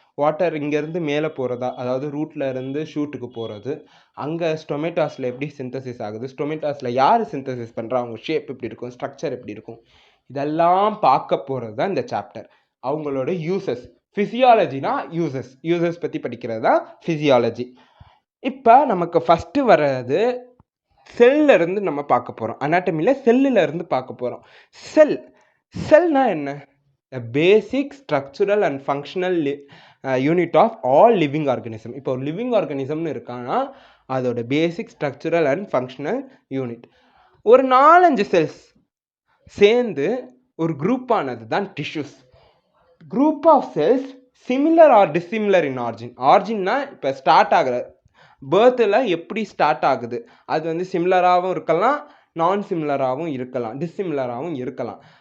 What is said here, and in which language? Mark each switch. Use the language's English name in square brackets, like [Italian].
[Tamil] Water இங்கேருந்து மேலே போகிறதா, அதாவது ரூட்டில் இருந்து ஷூட்டுக்கு போகிறது, அங்கே ஸ்டொமேட்டாஸில் எப்படி சிந்தசிஸ் ஆகுது, ஸ்டொமேட்டாஸில் யார் சிந்தசிஸ் பண்ணுறா, அவங்க ஷேப் எப்படி இருக்கும், ஸ்ட்ரக்சர் எப்படி இருக்கும், இதெல்லாம் பார்க்க போகிறது தான் இந்த சாப்டர். அவங்களோட யூசஸ், ஃபிசியாலஜினா யூசஸ் பற்றி படிக்கிறது தான் ஃபிசியாலஜி. இப்போ நமக்கு ஃபஸ்ட்டு வர்றது செல்லிருந்து நம்ம பார்க்க போகிறோம். அனாட்டமியில் செல்லிருந்து பார்க்க போகிறோம். செல்னா என்ன? [English] A basic structural and functional unit of all living organism. [Tamil] இப்போ ஒரு லிவிங் ஆர்கானிசம்னு இருக்கான்னா அதோட பேசிக் ஸ்ட்ரக்சரல் அண்ட் ஃபங்க்ஷனல் யூனிட். ஒரு 4-5 செல்ஸ் சேர்ந்து ஒரு குரூப் ஆனது தான் tissues. Group of cells similar R dissimilar இன் ஆர்ஜின்னா இப்போ ஸ்டார்ட் ஆகிற பேர்த்தில் எப்படி ஸ்டார்ட் ஆகுது அது வந்து சிமிலராகவும் இருக்கலாம், நான் சிமிலராகவும் இருக்கலாம், டிசிமிலராகவும் இருக்கலாம்.